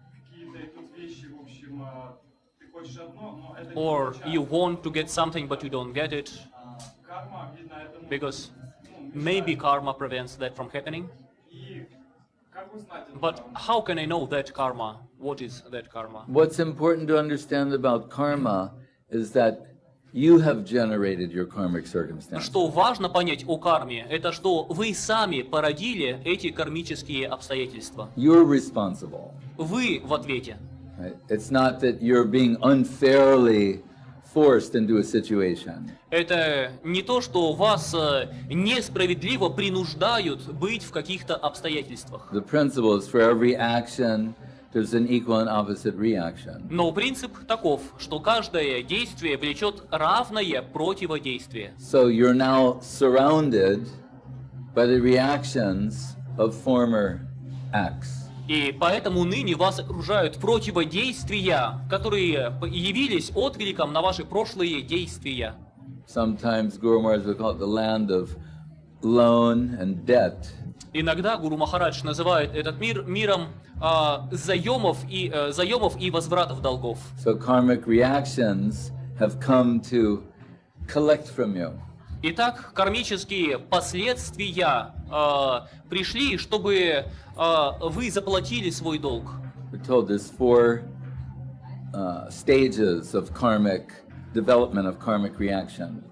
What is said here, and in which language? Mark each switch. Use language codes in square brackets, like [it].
[ru] какие-то идут вещи, в общем, ты хочешь одно, но это не [en] or [ru] получается. [en] you want to get something but you don't get it, [ru] Карма, видно, этому [en] because maybe karma prevents that from happening. [ru] И как узнать это? [en] But how can I know that karma? What is that karma? What's important to understand about karma is that you have generated your karmic circumstances. [ru] Что важно понять о карме, это что вы сами породили эти кармические обстоятельства. [en] You're responsible. [ru] Вы в ответе. [en] Right? It's not that you're being unfairly forced into a situation. [ru] Это не то, что вас несправедливо принуждают быть в каких-то обстоятельствах. [en] The principle is for every action, there's an equal and opposite reaction. [ru] Но принцип таков, что каждое действие влечет равное противодействие. [en] So you're now surrounded by the reactions of former acts. [ru] И поэтому ныне вас окружают противодействия, которые явились откликом на ваши прошлые действия. [en] Sometimes Guru Maharaj would call it the land of loan and debt. [ru] Иногда Гуру Махарадж называет этот мир миром заемов и возвратов долгов. [en] So karmic reactions have come to collect from you. [ru] Итак, кармические последствия пришли, чтобы вы заплатили свой долг. [en] We're told there's four stages of karmic development of karmic reaction.